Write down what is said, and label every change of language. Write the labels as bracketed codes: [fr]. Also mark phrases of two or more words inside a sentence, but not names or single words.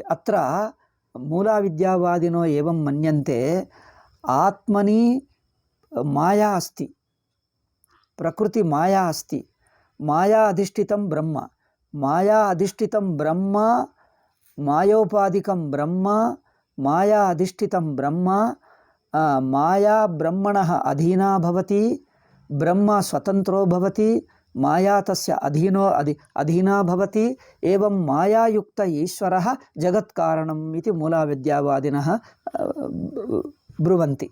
[sa] అత్ర మూలా విద్యావాదినో ఏవం మన్యంతే ఆత్మని మాయా అస్తి, ప్రకృతి మాయా అస్తి, మాయా అధిష్ఠితం బ్రహ్మ. మాయా అధిష్ఠితం బ్రహ్మ, మాయోపాధికం బ్రహ్మ, మాయా అధిష్ఠితం బ్రహ్మ, माया ब्रह्मणः अधीना भवति, ब्रह्म स्वतंत्रो भवति, माया तस्य अधीना भवति, एवं मायायुक्त ईश्वरः जगत्कारणम् इति मूलाविद्यावादिनः ब्रुवन्ति।